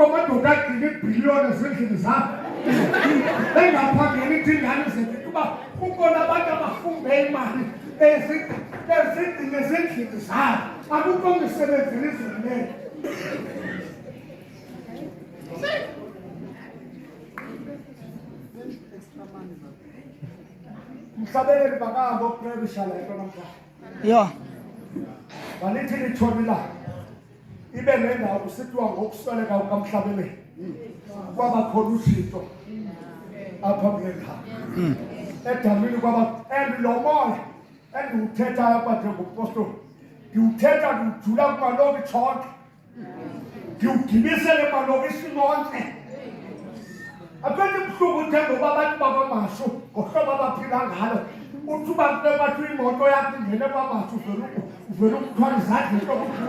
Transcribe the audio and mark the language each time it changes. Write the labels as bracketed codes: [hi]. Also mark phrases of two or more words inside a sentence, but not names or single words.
[xh] amadoda agcina iibhiliyoni ezindlini zabo bengaphangeli ithi ingane zethu kuba kukhona abantu abafunde imali ezigcine ezindlini zabo akukho misebenzi elizweni lethu Mhlabeleli bakahamba okuprevisha le nto namhlanje [en] Yeah. [xh] balithi litshonilanga ibe nendawo kusithiwa ngokusweleka kukaMhlabeleli kwabakhona uthixo apha kule ndawo edamini and lo moya endiwuthethayo apha njengopostoli ndiwuthetha ndiwujula kumalokishi onke ndiwugibisele emalokishini onke aphethe buhlungu uthemba uba abantu bakwamashu ngohlobo abaphila ngalo uthi uba bathi imoto yakho ingene kwamashu uvele ukuthwala izandla into